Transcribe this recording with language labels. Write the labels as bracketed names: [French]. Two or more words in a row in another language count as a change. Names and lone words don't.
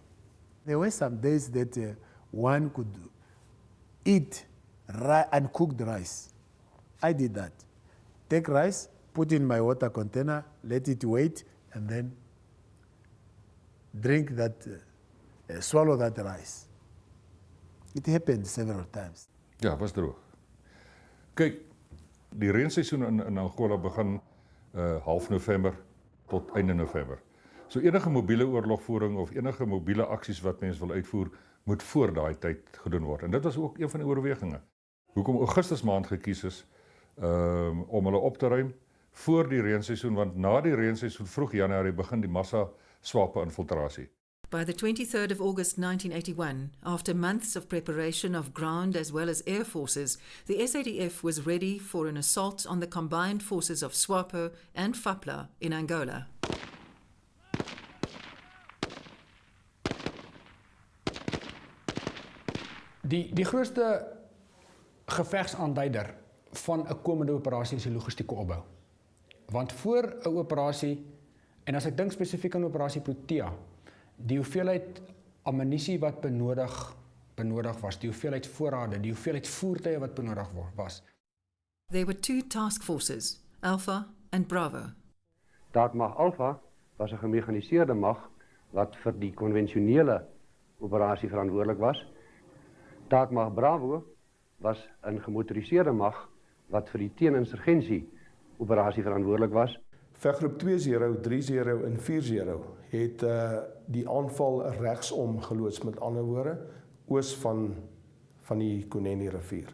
[English] There were some days that one could eat uncooked rice. I did that. Take rice, put in my water container, let it wait, and then drink that, swallow that rice. It happened several times. [Afrikaans] Ja, was droog. Kyk, die reenseisoen in Angola begin half November tot einde November. So enige mobiele oorlogvoering of enige mobiele aksies wat mense wil uitvoer, moet voor daai tyd gedoen word. En dit was ook een van die oorwegings. Hoekom Augustus maand gekies is om hulle op te ruim voor die reenseisoen, want na die reenseisoen vroeg Januarie begin die massa SWAPO infiltrasie. [English] By the 23rd of August 1981, after months of preparation of ground as well as air forces, the SADF was ready for an assault on the combined forces of SWAPO and FAPLA in Angola. [Afrikaans] Die grootste gevegsaanduider van 'n komende operasie is die logistieke opbou. Want voor 'n operasie, en as ek dink spesifiek aan operasie Protea, die hoeveelheid ammunisie wat benodig was, die hoeveelheid voorrade, die hoeveelheid voertuie wat benodig was. [English] There were 2 task forces, Alpha and Bravo. [Afrikaans] Taakmag Alpha was 'n gemekaniseerde mag wat vir die konvensionele operasie verantwoordelik was. Taakmag Bravo was 'n gemotoriseerde mag wat vir die teeninsurgensie operasie verantwoordelik was. Veggroep 20, 30 en 40 het die aanval regsom geloods, met ander woorde, oos van die Kunene rivier.